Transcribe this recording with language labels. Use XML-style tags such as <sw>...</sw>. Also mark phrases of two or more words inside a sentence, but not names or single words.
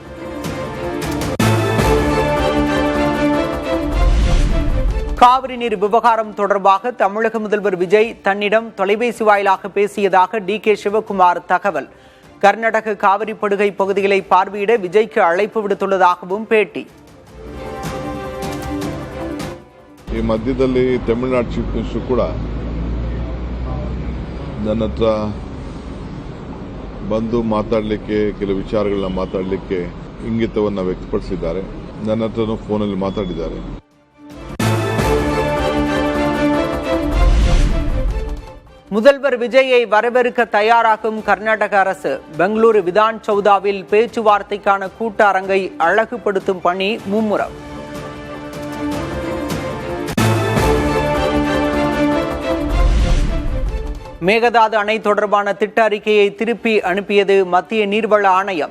<ta>காவிரி நீர் விவகாரம் தொடர்பாக தமிழக முதல்வர் விஜய் தன்னிடம் தொலைபேசி வாயிலாக பேசியதாக டி.கே. சிவக்குமார் தகவல். கர்நாடக காவிரி படுகை பகுதிகளை பார்வையிட விஜய்க்கு அழைப்பு விடுத்துள்ளதாகவும் பேட்டி.</ta> <kn>ಈ ಮಧ್ಯದಲ್ಲಿ ತಮಿಳುನಾಡು</kn> <en>chief minister</en> <kn>ಕೂಡ ನನ್ನ ಹತ್ರ ಬಂದು ಮಾತಾಡಲಿಕ್ಕೆ ಕೆಲವು ವಿಚಾರಗಳನ್ನ ಮಾತಾಡಲಿಕ್ಕೆ ಇಂಗಿತವನ್ನು ವ್ಯಕ್ತಪಡಿಸಿದ್ದಾರೆ. ನನ್ನ ಹತ್ರನೂ ಫೋನಲ್ಲಿ ಮಾತಾಡಿದ್ದಾರೆ.</kn> <ta>முதல்வர் விஜயை வரவேற்க தயாராகும் கர்நாடக அரசு. பெங்களூரு விதான் சௌதாவில் பேச்சுவார்த்தைக்கான கூட்ட அரங்கை அழகுபடுத்தும் பணி மும்முரம். மேகதாது அணை தொடர்பான திட்ட அறிக்கையை திருப்பி அனுப்பியது மத்திய நீர்வள ஆணையம்.</ta>